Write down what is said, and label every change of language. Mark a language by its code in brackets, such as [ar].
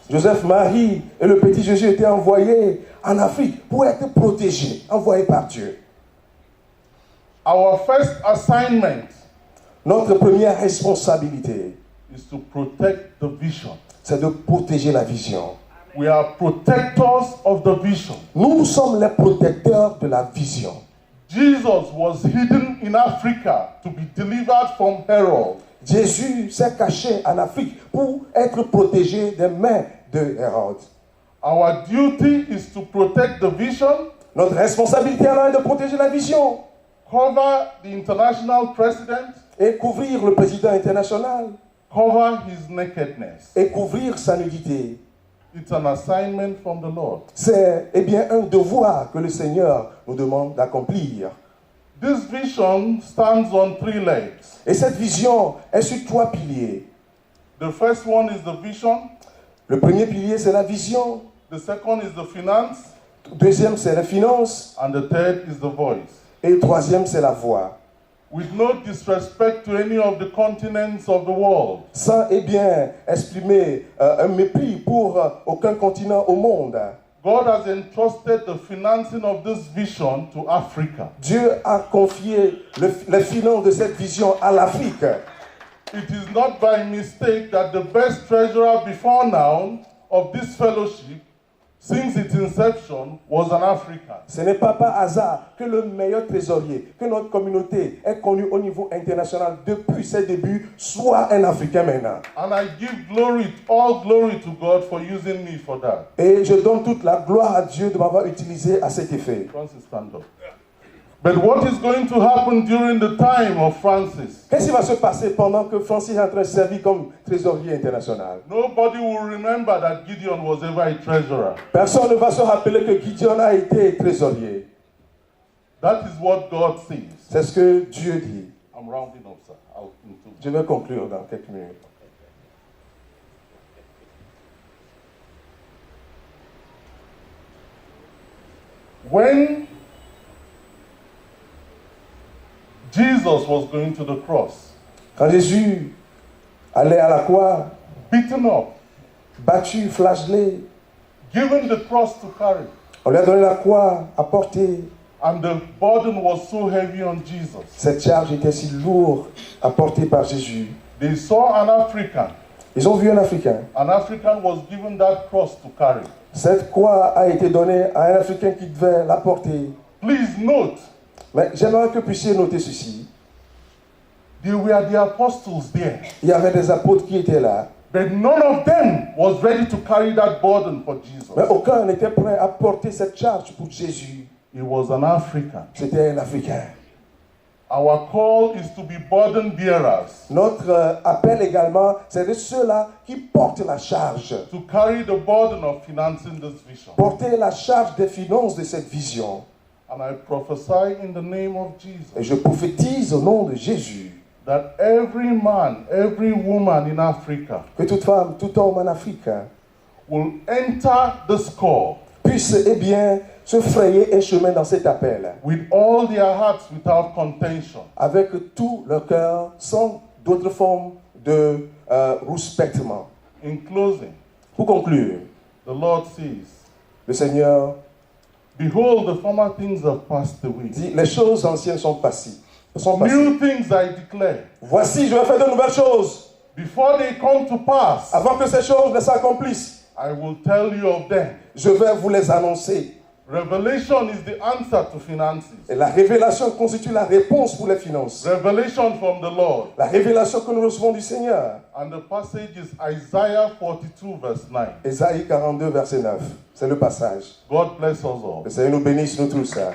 [fr] Joseph, Marie et le petit Jésus étaient envoyés en Afrique pour être protégés, envoyés par Dieu. [en] Our first assignment [fr] Notre première responsabilité, [en] is to protect the vision. [fr] c'est de protéger la vision. [en] We are protectors of the vision. [fr] Nous sommes les protecteurs de la vision. [en] Jesus was hidden in Africa to be delivered from Herod. [fr] Jésus s'est caché en Afrique pour être protégé des mains de Hérode. [en] Our duty is to protect the vision, [fr] Notre responsabilité alors est de protéger la vision [en] cover the international president, [fr] et couvrir le président international [en] cover his nakedness. [fr] et couvrir sa nudité. [en] It's an assignment from the Lord. [fr] C'est un devoir que le Seigneur nous demande d'accomplir. [en] This vision stands on 3 legs. [fr] Et cette vision est sur 3 piliers. [en] The first one is the vision, [fr] Le premier pilier, c'est la vision. [en] the second is the finance, [fr] Le deuxième, c'est la finance. [en] and the third is the voice. [fr] Et le troisième, c'est la voix. [en] With no disrespect to any of the continents of the world, [fr] Sans exprimer un mépris pour aucun continent au monde. [en] God has entrusted the financing of this vision to Africa. [fr] Dieu a confié les finances de cette vision à l'Afrique. [en] It is not by mistake that the best treasurer before now of this fellowship, since its inception, was an African. [fr] Ce n'est pas par hasard que le meilleur trésorier, que notre communauté est connue au niveau international depuis ses débuts, soit un Africain maintenant. [en] And I give all glory to God for using me for that. [fr] Et je donne toute la gloire à Dieu de m'avoir utilisé à cet effet. [en] Francis, stand up. But what is going to happen during the time of Francis? [fr] Qu'est-ce qui va se passer pendant que Francis est en train de servir comme trésorier international? [en] Nobody will remember that Gideon was ever a treasurer. [fr] Personne ne va se rappeler que Gideon a été trésorier. [en] That is what God says. [fr] C'est ce que Dieu dit. [en] I'm rounding up, sir. I'll conclude. [fr] Je vais conclure dans quelques minutes. [en] When Jesus was going to the cross, [fr] Quand Jésus allait à la croix, [en] beaten up, [fr] battu, flagellé, [en] given the cross to carry, [fr] on lui a donné la croix à porter. [en] And the burden was so heavy on Jesus. [fr] Cette charge était si lourde à porter par Jésus. [en] They saw an African. [fr] Ils ont vu un Africain. [en] An African was given that cross to carry. [fr] Cette croix a été donnée à un Africain qui devait la porter. [en] Please note, [fr] Mais j'aimerais que vous puissiez noter ceci. [en] they were the apostles there. [fr] Il y avait des apôtres qui étaient là, [en] But none of them was ready to carry that burden for Jesus. [fr] mais aucun n'était prêt à porter cette charge pour Jésus. [en] He was an African. [fr] C'était un Africain. [en] Our call is to be burden bearers, [fr] Notre appel également, c'est de ceux-là qui portent la charge. [en] to carry the burden of financing this vision. [fr] Porter la charge des finances de cette vision. [en] And I prophesy in the name of [fr] Et je prophétise au nom de Jésus [en] that every man, every woman in Africa [fr] que toute femme, tout homme en Afrique [en] will enter this call [fr] puisse, eh bien, se frayer un chemin dans cet appel [en] with all their hearts without contention. [fr] avec tout leur cœur, sans d'autres formes de rouspètement. [en] In closing, [fr] Pour conclure, [en] the Lord says, [fr] le Seigneur [en] behold, the former things have passed away. [fr] dit, les choses anciennes sont passées. Sont passées. [en] New things I declare. [fr] Voici, je vais faire de nouvelles choses. [en] Before they come to pass, [fr] Avant que ces choses ne s'accomplissent, [en] I will tell you of them. [fr] je vais vous les annoncer. [en] Revelation is the answer to finances. [fr] Et la révélation constitue la réponse pour les finances. [en] Revelation from the Lord. [fr] La révélation que nous recevons du Seigneur. [en] And the passage is Isaiah 42 verse 9. [fr] Ésaïe 42, verset 9. C'est le passage. [en] God bless us all. [fr] Le Seigneur nous bénisse, nous tous.